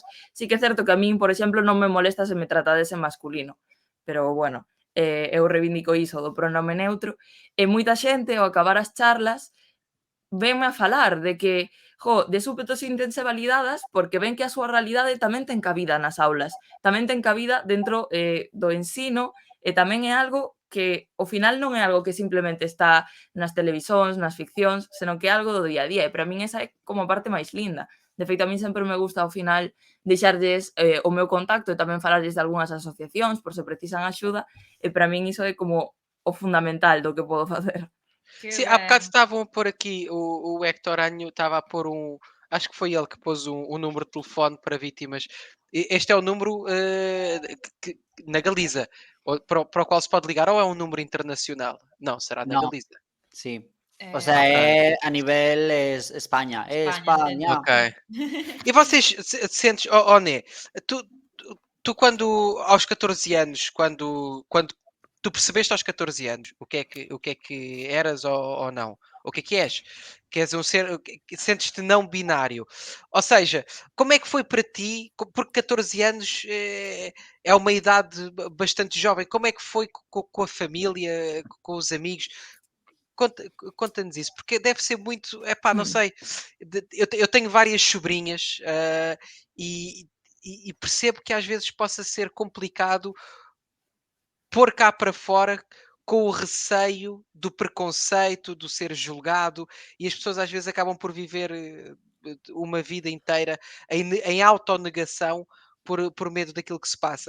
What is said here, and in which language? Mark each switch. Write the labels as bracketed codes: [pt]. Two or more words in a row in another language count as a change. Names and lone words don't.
[gl] Sí que é certo que a min, por exemplo, non me molesta se me tratades en masculino, pero, bueno, eu reivindico iso do pronome neutro, e moita xente, ao acabar as charlas, venme a falar de que, de súpeto sintense validadas porque ven que a súa realidade tamén ten cabida nas aulas, tamén ten cabida dentro do ensino e tamén é algo que ao final non é algo que simplemente está nas televisóns, nas ficcións, senón que é algo do día a día e para min esa é como a parte máis linda. De feito, a min sempre me gusta ao final deixarlles o meu contacto e tamén falarlles de algunhas asociacións por se precisan axuda e para min iso é como o fundamental do que podo facer. Que [pt] Sim, há bocado [gl] ben. [pt] estavam a pôr aqui, o Hector Anho estava a pôr acho que foi ele que pôs um número de telefone para vítimas. Este é o número na Galiza, para o qual se pode ligar, ou é um número internacional? Não, será na [es] No, [pt] Galiza. [es] sí. O sea, [pt] Ok. [es] a nivel es España. España, España. [pt] Ok. E vocês sentes, Né, tu quando aos 14 anos, quando tu percebeste aos 14 anos o que é que eras ou não? O que és? Que és um ser, que sentes-te não binário. Ou seja, como é que foi para ti? Porque 14 anos é uma idade bastante jovem. Como é que foi com a família, com os amigos? Conta-nos isso, porque deve ser muito, não sei, eu tenho várias sobrinhas e percebo que às vezes possa ser complicado pôr cá para fora com o receio do preconceito, do ser julgado, e as pessoas às vezes acabam por viver uma vida inteira em autonegação por medo daquilo que se passa.